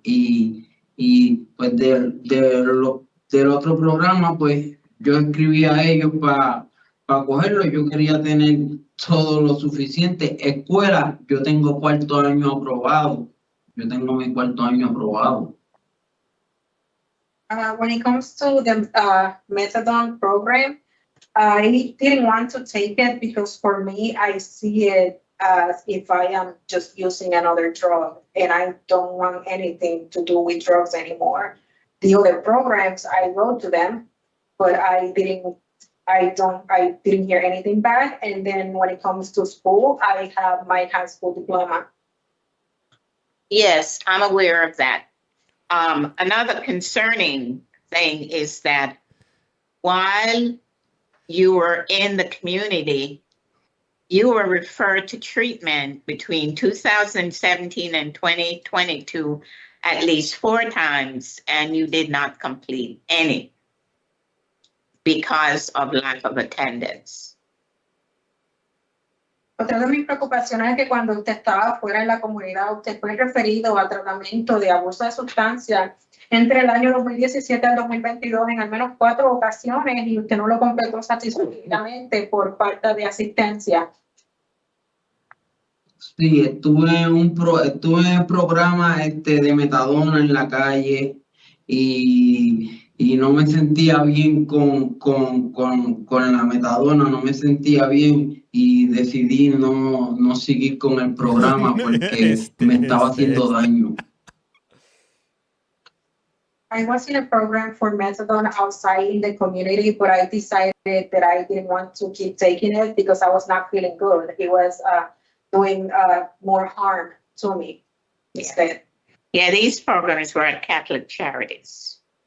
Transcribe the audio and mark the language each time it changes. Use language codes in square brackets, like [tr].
[es] Y pues del otro programa, pues yo escribí a ellos para cogerlo. Yo quería tener todo lo suficiente. Escuela, yo tengo 4º año aprobado. Yo tengo mi 4º año aprobado. [en] When it comes to the methadone program, I didn't want to take it because for me, I see it as if I am just using another drug and I don't want anything to do with drugs anymore. The other programs, I wrote to them, but I didn't hear anything back. And then when it comes to school, I have my high school diploma. Yes, I'm aware of that. Another concerning thing is that while you were in the community, you were referred to treatment between 2017 and 2022 at least 4 times, and you did not complete any because of lack of attendance. [es] Otra de mis preocupaciones es que cuando usted estaba fuera en la comunidad, usted fue referido a tratamiento de abuso de sustancias entre el año 2017 al 2022 en al menos 4 ocasiones y usted no lo completó satisfactoriamente por falta de asistencia. Sí, estuve en el programa de metadona en la calle y no me sentía bien con la metadona, no me sentía bien y decidí no seguir con el programa porque me estaba haciendo daño. [en] I was in a program for methadone outside in the community, but I decided that I didn't want to keep taking it because I was not feeling good. It was doing more harm to me instead. Yeah, these programs were at Catholic Charities.